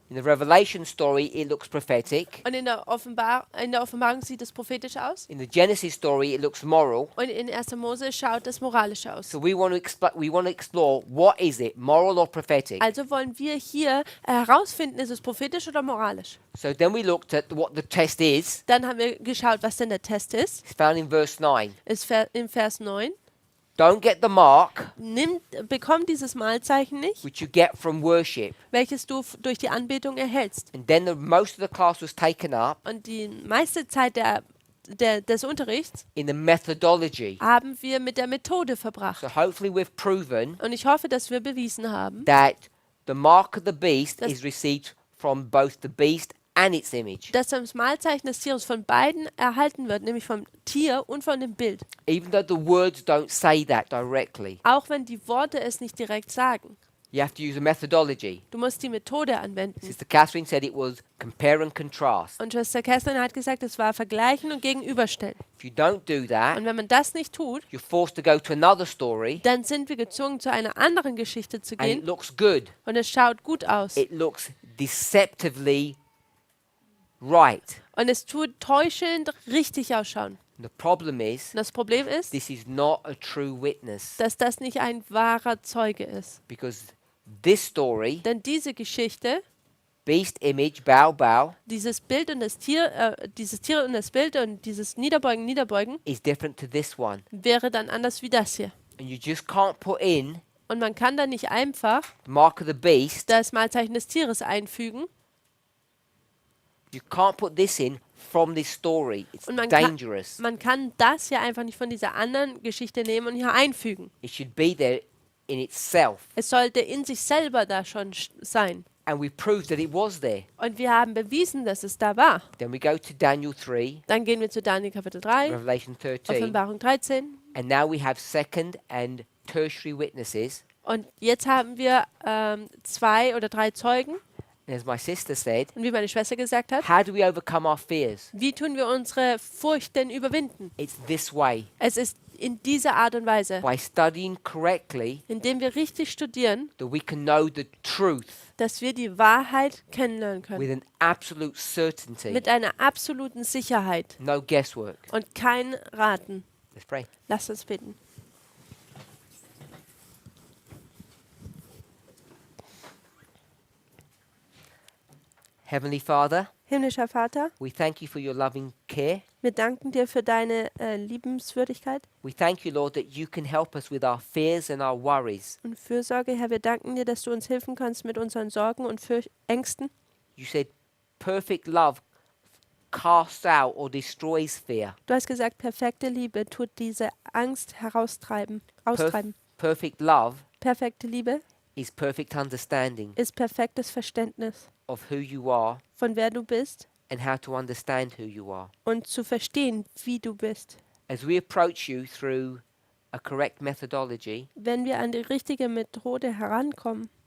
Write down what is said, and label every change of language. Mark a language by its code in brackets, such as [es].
[en] In the Revelation story, it looks prophetic. [de] Und in der Offenbarung sieht es prophetisch aus. [en] In the Genesis story, it looks moral. [de] Und in 1. Mose schaut es moralisch aus. [en] So we want to explore what is it, moral or prophetic. [de] Also wollen wir hier herausfinden, ist es prophetisch oder moralisch. [en] So then we looked at what the test is. [de] Dann haben wir geschaut, was denn der Test ist. [en] It's found in verse 9. [de] Ist im Vers 9. [en] Don't get the mark [de] Bekomm dieses Malzeichen nicht, [en] which you get from worship. [de] welches du durch die Anbetung erhältst. [en] And then most of the class was taken up [de] Und die meiste Zeit des Unterrichts [en] in the methodology. [de] haben wir mit der Methode verbracht. [en] So hopefully we've proven [de] Und ich hoffe, dass wir bewiesen haben, [en] that the mark of the beast [de] Das- [en] is received from both the beast and its image. [de] dass das Malzeichen des Tieres von beiden erhalten wird, nämlich vom Tier und von dem Bild. [en] Even though the words don't say that directly. [de] Auch wenn die Worte es nicht direkt sagen. [en] You have to use a methodology. [de] Du musst die Methode anwenden. [en] Sister Catherine said it was compare and contrast. [de] Und Schwester Kerstin hat gesagt, es war Vergleichen und Gegenüberstellen. [en] If you don't do that, [de] Und wenn man das nicht tut, [en] you're forced to go to another story [de] dann sind wir gezwungen, zu einer anderen Geschichte zu [en] and it [de] gehen. [en] looks good. [de] Und es schaut gut aus. [en] It looks deceptively right. [de] Und es tut täuschend richtig ausschauen. [en] The problem is, [de] Und das Problem ist, [en] this is not a true witness [de] dass das nicht ein wahrer Zeuge ist. [en] because this story, [de] Denn diese Geschichte, [en] beast image, bow, bow, [de] dieses Bild und das Tier, dieses Tier und das Bild und dieses Niederbeugen, [en] is different to this one. [de] wäre dann anders wie das hier. [en] And you just can't put in [de] Und man kann da nicht einfach [en] the mark of the beast. [de] das Malzeichen des Tieres einfügen. [en] You can't put this in from this story. It's [de] Und [en] dangerous. [de] man kann das hier einfach nicht von dieser anderen Geschichte nehmen und hier einfügen. [en] It should be there in itself. [de] Es sollte in sich selber da schon sein. [en] And we proved that it was there. [de] Und wir haben bewiesen, dass es da war. [en] Then we go to Daniel 3, [de] Dann gehen wir zu Daniel Kapitel 3, [en] Revelation 13. [de] Offenbarung 13. [en] And now we have second and tertiary witnesses. [de] Und jetzt haben wir 2 oder 3 Zeugen. [en] And as my sister said, [de] Und wie meine Schwester gesagt hat, [en] how do we overcome our fears? [de] wie tun wir unsere Furcht denn überwinden? [en] It's this way. [de] Es ist in dieser Art und Weise, [en] By studying correctly, [de] indem wir richtig studieren, [en] that we can know the truth [de] dass wir die Wahrheit kennenlernen können. [en] with an absolute certainty. [de] Mit einer absoluten Sicherheit [en] No guesswork. [de] und kein Raten. [en] Let's pray. [de] Lasst uns beten. [en] Heavenly Father, [de] Himmlischer Vater, [en] we thank you for your loving care. [de] wir danken dir für deine Liebenswürdigkeit [en] We thank you, Lord, that you can help us with our fears and our worries. [de] und Fürsorge. Herr, wir danken dir, dass du uns helfen kannst mit unseren Sorgen und Ängsten. [en] You said perfect love casts out or destroys fear. [de] Du hast gesagt, perfekte Liebe tut diese Angst austreiben. [en] Perfect love [de] Perfekte Liebe [en] is perfect understanding [de] ist perfektes Verständnis [en] of who you are [de] von wer du bist [en] and how to understand who you are. [de] und zu verstehen, wie du bist. [en] As we approach you through a correct methodology, [de] Wenn wir an die richtige Methode herankommen,